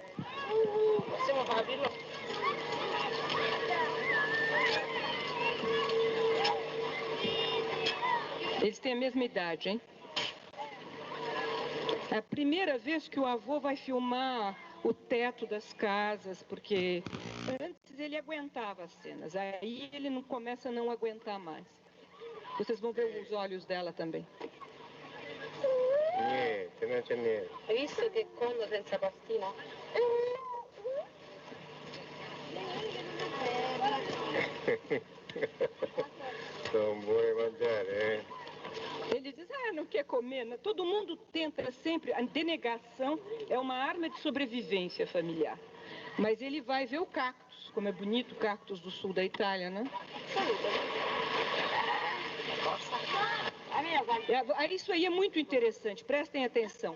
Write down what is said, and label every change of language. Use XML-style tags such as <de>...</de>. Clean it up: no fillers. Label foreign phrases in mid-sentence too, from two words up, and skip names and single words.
<pt>Eles têm a mesma idade, hein? É a primeira vez que o avô vai filmar o teto das casas, porque antes ele aguentava as cenas, aí ele não começa a não aguentar mais. Vocês vão ver os olhos dela também.</pt> <it>Niente, non c'è niente. Hai visto che comodo senza pastina? Non vuoi mangiare, eh?</it> <pt>Ele diz, não quer comer. Né? Todo mundo tenta sempre, a denegação é uma arma de sobrevivência familiar. Mas ele vai ver o cactus, como é bonito o cactus do sul da Itália, né? Isso aí é muito interessante, prestem atenção.</pt>